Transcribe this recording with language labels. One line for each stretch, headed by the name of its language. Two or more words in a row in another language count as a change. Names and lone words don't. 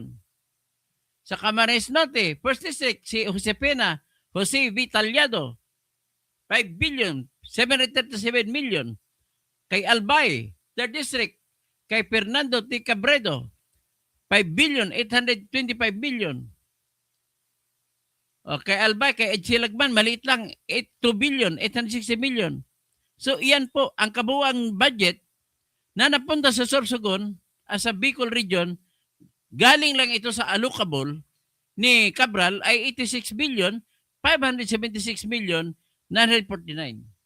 Filipino: Sa Camarines Norte, 1st District, si Jose Vitaliado, 5 billion 737 million. Kay Albay, 3rd District, kay Fernando T. Cabredo, 5 billion 825 million. Kay Albay, kay Ed Silagman, maliit lang, 2 billion 860 million. So iyan po ang kabuuang budget na napunta sa Sorsogon sa Bicol Region. Galing lang ito sa allocable ni Cabral ay 86 billion 576 million 949.